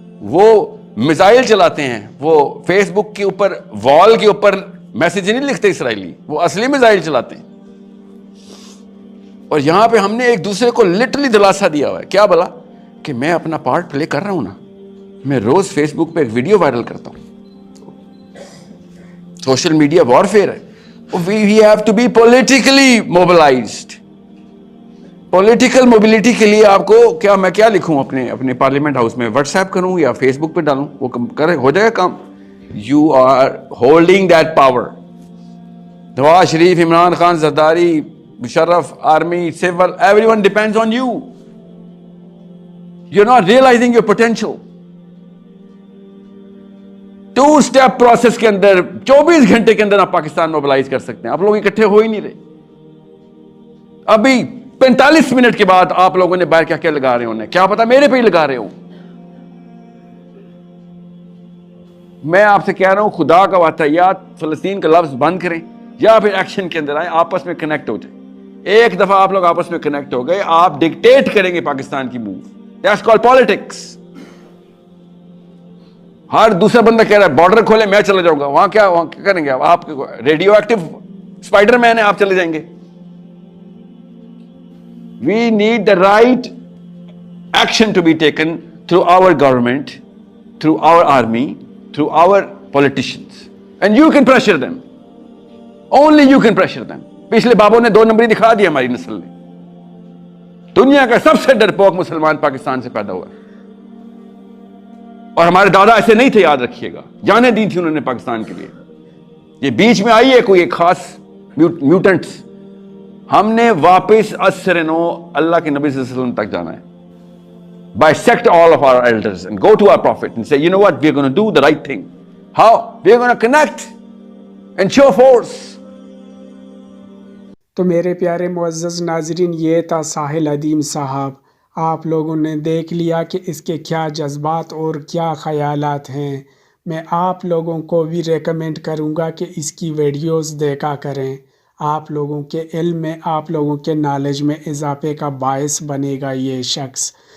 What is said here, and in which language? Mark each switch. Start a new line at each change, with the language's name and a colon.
Urdu: وہ میزائل چلاتے ہیں، وہ فیس بک کے اوپر وال کے اوپر میسج نہیں لکھتے اسرائیلی، وہ اصلی میزائل چلاتے ہیں. اور یہاں پہ ہم نے ایک دوسرے کو لٹرلی دلاسا دیا ہوا ہے، کیا بلا کہ میں اپنا پارٹ پلے کر رہا ہوں نا، میں روز فیس بک پہ ایک ویڈیو وائرل کرتا ہوں.
English: Social media warfare ہے. We have to be politically mobilized.
Urdu: Political mobility کے لیے آپ کو میں کیا لکھوں اپنے پارلیمنٹ ہاؤس میں؟ واٹس ایپ کروں یا فیس بک پہ ڈالوں؟ وہ ہو جائے گا کام.
English: You are holding that power. Nawaz Sharif, Imran Khan, Zardari, Musharraf, army, civil, everyone depends on you. You are not realizing your potential.
Urdu: 2 step process کے اندر 24 گھنٹے کے اندر آپ پاکستان موبلائز کر سکتے ہیں. آپ لوگ اکٹھے ہو ہی نہیں رہے. ابھی 45 منٹ کے بعد آپ لوگوں نے باہر کیا لگا رہے ہونے، کیا پتا میرے پہ ہی لگا رہے ہوں. میں آپ سے کہہ رہا ہوں خدا کا واسطہ یا فلسطین کا لفظ بند کریں یا پھر ایکشن کے اندر آئیں، آپس میں کنیکٹ ہو جائیں. ایک دفعہ آپ لوگ آپس میں کنیکٹ ہو گئے، آپ ڈکٹیٹ کریں گے پاکستان کی موو.
English: That's called politics.
Urdu: ہر دوسرا بندہ کہہ رہا ہے بارڈر کھولیں، میں چلا جاؤں گا. وہاں کیا کریں گے آپ؟ ریڈیو ایکٹیو اسپائڈر مین ہے، آپ چلے جائیں گے.
English: We need the right action to be taken through our government, through our army, through our politicians. And you can pressure them. Only you can pressure them.
Urdu: پچھلے بابوں نے 2 نمبری دکھا دیا ہماری نسل نے. دنیا کا سب سے ڈرپوک مسلمان پاکستان سے پیدا ہوا ہے. اور ہمارے دادا ایسے نہیں تھے، یاد رکھیے گا. جانیں دی تھی انہوں نے پاکستان کے لیے. یہ بیچ میں آئی ہے کوئی ایک خاص میوٹنٹس. ہم نے واپس اثر نو اللہ کے نبی صلی اللہ علیہ وسلم تک جانا ہے.
English: Bisect all of our elders and go to our prophet and say, you know what, we are going to do the right thing. How? We are going to connect and show force.
Urdu: تو میرے پیارے معزز ناظرین، یہ تھا ساحل ادیم صاحب. آپ لوگوں نے دیکھ لیا کہ اس کے کیا جذبات اور کیا خیالات ہیں. میں آپ لوگوں کو بھی ریکمینڈ کروں گا کہ اس کی ویڈیوز دیکھا کریں. آپ لوگوں کے علم میں، آپ لوگوں کے نالج میں اضافے کا باعث بنے گا یہ شخص.